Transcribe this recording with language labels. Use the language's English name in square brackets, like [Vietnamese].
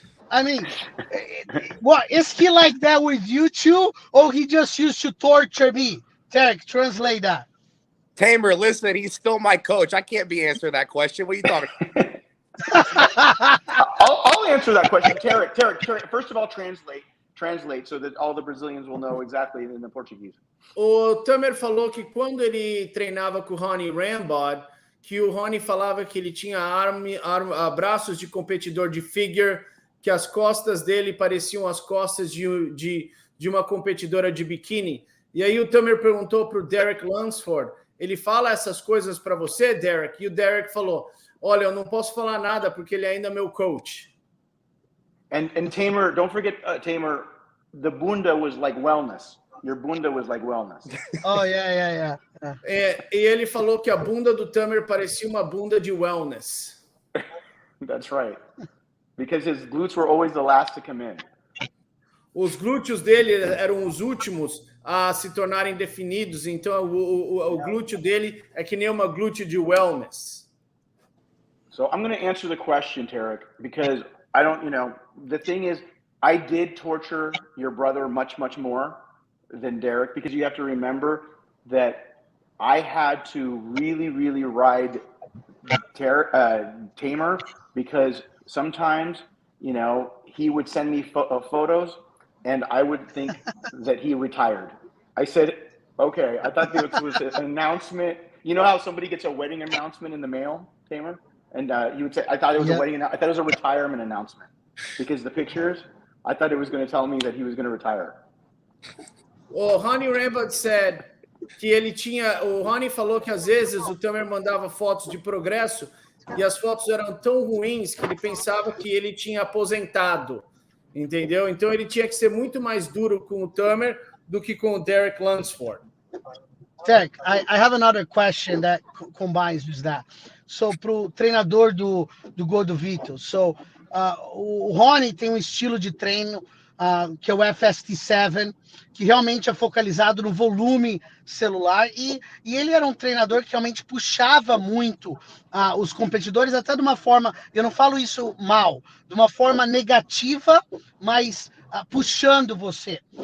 [English] I mean, what is he like that with you too, or he just used to torture me? Derek, translate that. Tamer, listen, he's still my coach. I can't be answering that question. What are you talking about? I'll answer that question. Tarek, first of all, translate so that all the Brazilians will know exactly in the Portuguese. [Portuguese] O Tamer falou que quando ele treinava com o Ronnie Rambod, que o Ronnie falava que ele tinha braços de competidor de figure, que as costas dele pareciam as costas de uma competidora de biquíni. E aí o Tamer perguntou para o Derek Lunsford, ele fala essas coisas para você, Derek? E o Derek falou, olha, eu não posso falar nada porque ele ainda é meu coach. [English] And Tamer, don't forget, Tamer, the bunda was like wellness. Your bunda was like wellness. Oh, yeah. [Portuguese] E ele falou que a bunda do Tamer parecia uma bunda de wellness. [English] That's right. Because his glutes were always the last to come in. [Portuguese] Os glúteos dele eram os últimos a se tornarem definidos, então o glúteo dele é que nem uma glúteo de wellness. [English] So I'm going to answer the question, Tarek, because I don't, the thing is, I did torture your brother much, much more than Derek, because you have to remember that I had to really, really ride Tamer, because sometimes, he would send me photos and I would think that he retired. I said, okay, I thought this was an announcement. You know how somebody gets a wedding announcement in the mail, Tamer? And you would say, I thought it was I thought it was a retirement announcement, because the pictures, I thought it was going to tell me that he was going to retire. [Portuguese] O Ronnie Rambod [English] said [Portuguese] que o Ronnie falou que às vezes o Tamer mandava fotos de progresso e as fotos eram tão ruins que ele pensava que ele tinha aposentado, entendeu? Então ele tinha que ser muito mais duro com o Tamer do que com o Derek Lunsford. [English] Derek, I have another question that combines with that. [Portuguese] So, pro treinador do Gutovito, o Rony tem um estilo de treino que é o FST7, que realmente é focalizado no volume celular, e ele era um treinador que realmente puxava muito os competidores, até de uma forma, eu não falo isso mal, de uma forma negativa, mas puxando você.